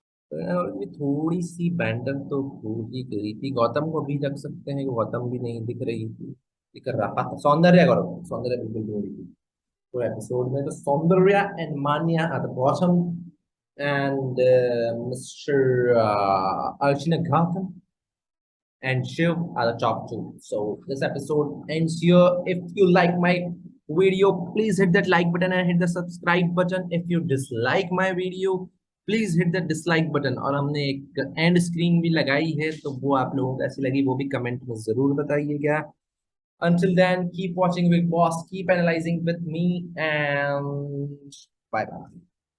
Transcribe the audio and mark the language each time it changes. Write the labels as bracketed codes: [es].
[hi] और भी थोड़ी सी बैंटर तो हो ही गई थी। गौतम को भी रख सकते हैं, गौतम भी नहीं दिख रही थी, दिख रहा था, सौंदर्य गौरव, सौंदर्य बिल्कुल भी नहीं दिखी। पूरे एपिसोड में। तो Soundarya and Manya [en] at the bottom and Mr. Archana Gautam and Shiv are the top two. So this episode ends here. If you like my video, please hit that like button and hit the subscribe button. If you dislike my video, please hit the dislike button. [hi] और हमने एक and screen भी लगाई है, तो वो आप लोगों को कैसी लगी वो भी कमेंट में जरूर बताइएगा। [en] Until then, keep watching Big Boss, keep analyzing with me, and bye bye.